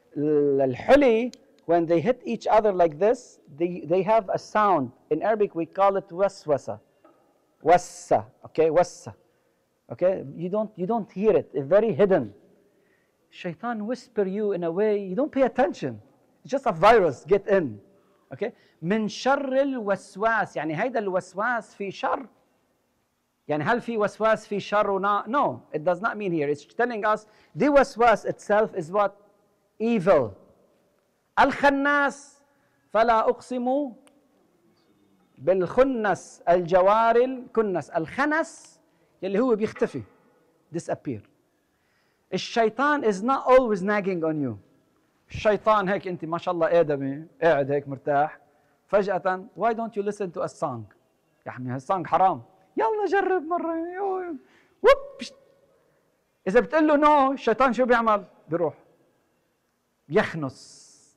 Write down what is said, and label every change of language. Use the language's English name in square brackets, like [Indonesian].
[English] الحلي, when they hit each other like this, they have a sound. In Arabic we call it waswasa. Wassa, okay, wassa. Okay, you don't hear it. It's very hidden. Shaitan whisper you in a way you don't pay attention. It's just a virus get in. [Arabic] Okay, من شر الوسواس. يعني هيدا الوسواس في شر. يعني هل في وسواس في شر ونا? [English] No, it does not mean here. It's telling us the waswas itself is what? Evil. [Arabic] الخناس فلا أقسم بالخنس الجوار الكنس. الخنس يلي هو بيختفي, [English] disappear. الشيطان is not always nagging on you. [Arabic] الشيطان هيك انت ما شاء الله آدمي قاعد هيك مرتاح, فجأة [English] why don't you listen to a song؟ [Arabic] يا حمي هالسونج حرام, يلا جرب مرة. وب. إذا بتقول له نو, الشيطان شو بيعمل؟ بيروح يخنس.